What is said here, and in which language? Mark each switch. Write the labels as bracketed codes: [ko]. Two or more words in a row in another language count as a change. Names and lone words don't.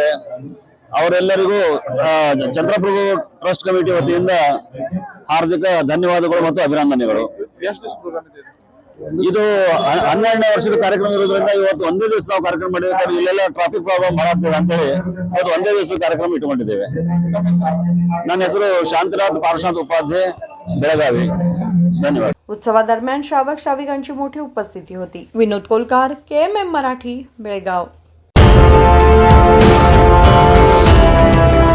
[kn] ಅವರೆಲ್ಲರಿಗೂ ಚಂದ್ರಪ್ರಭು ಟ್ರಸ್ಟ್ ಕಮಿಟಿ ವತಿಯಿಂದ ಹಾರ್ದಿಕ ಧನ್ಯವಾದಗಳು ಮತ್ತು ಅಭಿನಂದನೆಗಳು। ಇದು 12ನೇ ವರ್ಷದ ಕಾರ್ಯಕ್ರಮ ಇರೋದ್ರಿಂದ ಇವತ್ತು ಒಂದೇ ದಿವಸ ನಾವು ಕಾರ್ಯಕ್ರಮ ಮಾಡಿದ್ದೇವೆ। ಇಲ್ಲೆಲ್ಲ [en] traffic problem [kn] ಬರತ್ತೆ ಅಂತ ಹೇಳಿ ಇವತ್ತು ಒಂದೇ ದಿವಸದ ಕಾರ್ಯಕ್ರಮ ಇಟ್ಟುಕೊಂಡಿದ್ದೇವೆ। ನನ್ನ ಹೆಸರು ಶಾಂತಿನಾಥ್ ಪಾರ್ಶ್ವನಾಥ್ ಉಪಾಧ್ಯಾಯ, ಬೆಳಗಾವಿ। [mr] धन्यवाद। उत्सवादरम्यान श्रावक श्राविकांची मोठी उपस्थिती होती। विनोद कोलकार, KMM मराठी, बेळगाव।